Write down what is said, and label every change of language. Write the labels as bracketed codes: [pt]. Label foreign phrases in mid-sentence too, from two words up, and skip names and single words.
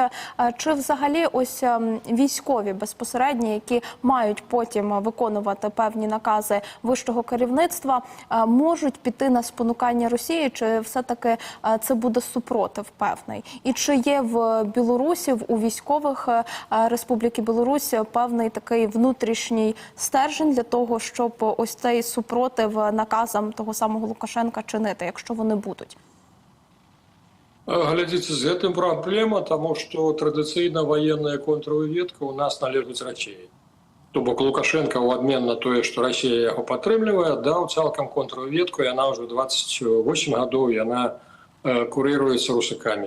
[uk] Чи взагалі ось військові безпосередньо, які мають потім виконувати певні накази вищого керівництва, можуть піти на спонукання Росії, чи все-таки це буде супротив певний? І чи є в білорусів, у військових Республіки Білорусь певний такий внутрішній стержень для того, щоб ось цей супротив наказам того самого Лукашенка чинити, якщо вони будуть? [be] Глядзіце, з гэтым праблема, таму што традыцыйна ваенная контрвыведка у нас належыць Росіі. То бок Лукашенко ў абмен на тое, што Расія яго падтрымлівае, даў цалкам контрвыведку, яна ўжо 28 гадоў, яна курыруецца русакамі.